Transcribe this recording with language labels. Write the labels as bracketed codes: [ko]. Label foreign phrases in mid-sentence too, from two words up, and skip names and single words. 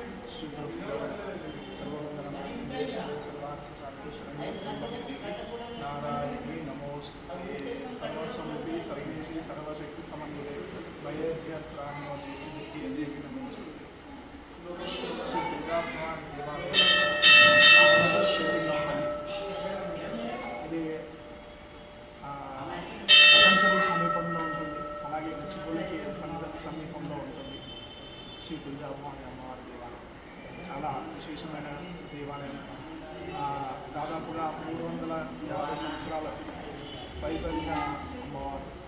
[sa] श्री गुरुभ्यो सर्वमंगलमंगले सर्वार्थसाधिके शरण्ये त्र्यंबके देवी नारायणी नमोस्तुते सर्वस्वरूपी सर्वेशी सर्वशक्ति समन्विते भयेभ्यस्त्राहिनो देवी दिव्ये देवी नमोस्तुते श्री दुर्गा भवानी देवालय शिवलिंगमणि [te] ఇది పటంచెరు సమీపంలో ఉంటుంది. అలాగే గచ్చిబౌలికి సమీపంలో ఉంటుంది శ్రీ దుర్గాభవాని అమ్మవారి దేవాలయం. చాలా విశేషమైన దేవాలయం. దాదాపుగా 350 సంవత్సరాల పైబడిన అమ్మవారు.